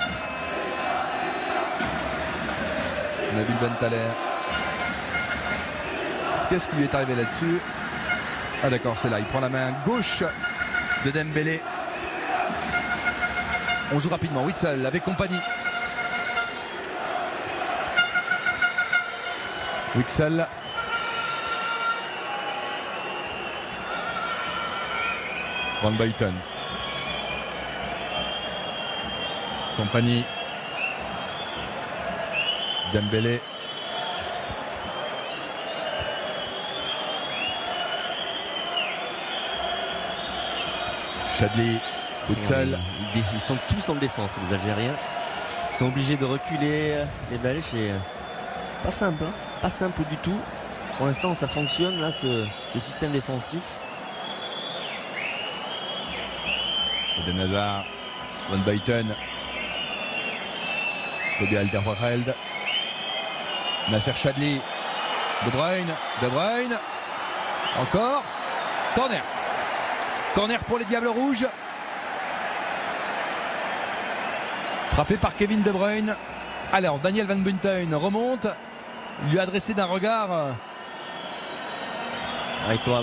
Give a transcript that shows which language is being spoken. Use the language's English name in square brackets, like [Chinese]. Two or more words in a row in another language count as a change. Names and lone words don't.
[French] Nabil Bentaleb. Qu'est-ce qui lui est arrivé là-dessus? Ah d'accord, c'est là. Il prend la main gauche de Dembélé. On joue rapidement. Witsel avec compagnie. Witsel. Van Buyten. Compagnie. Dembélé. Chadli. Witsel. Ils sont tous en défense, les Algériens. Ils sont obligés de reculer les Belges. Et pas simple, pas simple du tout. Pour l'instant, ça fonctionne, là, ce système défensif. Eden Hazard, Van Buyten, Toby Alderweireld, Nasser Chadli, De Bruyne, encore, corner pour les Diables Rouges, frappé par Kevin De Bruyne. Alors Daniel Van Buyten remonte, lui a adressé d'un regard il faudra